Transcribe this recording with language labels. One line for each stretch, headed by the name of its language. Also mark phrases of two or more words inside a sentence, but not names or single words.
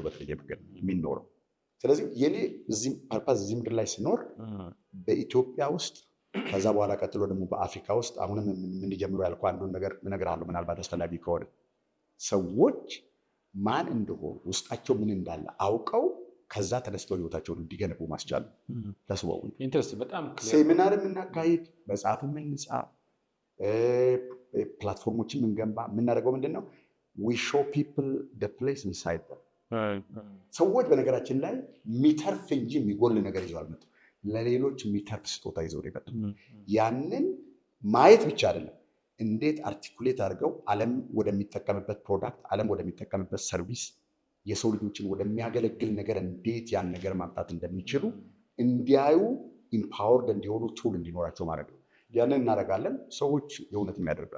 Amharic: በተለየ መንገድ የሚኖረው። ስለዚህ የኔ እዚህ ፐርፐዝ እዚህ ምድር ላይ ስኖር በኢትዮጵያ ውስጥ ከዛ በኋላ ቀጥሎ ደግሞ በአፍሪካ ውስጥ አሁንም እንዲጀምሩ ያልኩ አንዱን ነገር እነግርሃለሁ፣ ምናልባት አስፈላጊ ከሆነ ሰዎች ማን እንደሆኑ ውስጣቸው ምን እንዳለ አውቀው ከዛ ተነስተው ህይወታቸውን እንዲገነቡ ማስቻል። ተስበው ሴሚናር የምናካሂድ መጽሐፍ የምንጻፍ ፕላትፎርሞችን የምንገንባ የምናደርገው ምንድን ነው?
English: we show people the place inside them።
Amharic: ሰዎች በነገራችን ላይ የሚተርፍ እንጂ የሚጎል ነገር ይዘው አልመጡም። ለሌሎች የሚተርፍ ስጦታ ይዘው ነው የመጡት። ያንን ማየት ብቻ አይደለም፣ እንዴት አርቲኩሌት አድርገው ዓለም ወደሚጠቀምበት ፕሮዳክት፣ ዓለም ወደሚጠቀምበት ሰርቪስ፣ የሰው ልጆችን ወደሚያገለግል ነገር እንዴት ያን ነገር ማምጣት እንደሚችሉ እንዲያዩ፣ ኢምፓወርድ እንዲሆኑ፣ ቱል እንዲኖራቸው ማድረግ ነው። ያንን እናደርጋለን። ሰዎች የእውነት የሚያደርጋል።